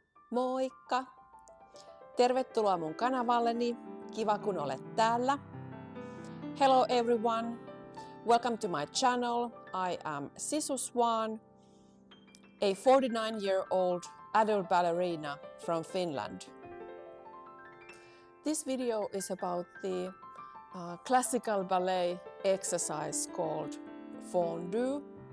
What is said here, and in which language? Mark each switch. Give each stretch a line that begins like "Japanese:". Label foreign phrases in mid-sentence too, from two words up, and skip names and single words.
Finnish: Moikka! Tervetuloa mun kanavalleni. Kiva kun olet täällä.
English: Hello everyone. Welcome to my channel. I am Sisu Swan, a 49-year-old adult ballerina from Finland. This video is about the classical ballet exercise called Fondu.